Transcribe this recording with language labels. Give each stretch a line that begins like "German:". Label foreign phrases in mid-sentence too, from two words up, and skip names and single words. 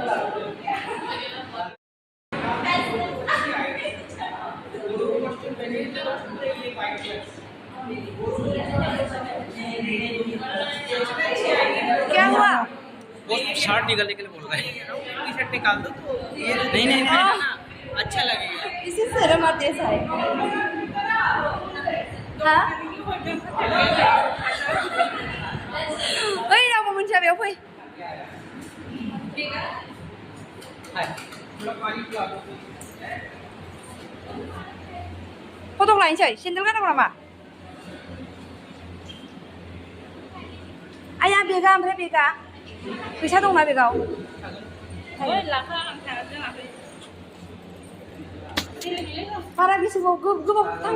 Hindi: क्या हुआ? वो शर्ट निकालने के लिए बोल रहा है
English: T shirt
Hindi: निकाल दो तो नहीं नहीं नहीं अच्छा लगेगा इसी शर्म आती है साहब हाँ
Bodo: ओइ रावबो मोनथिया बेयाव फै फटक लायनोसै सेन्देल गाननांगौ नामा आया बेगा ओमफ्राय बेगा फैसा दंना बेगाव बारा गोसोबाव गोबाव थां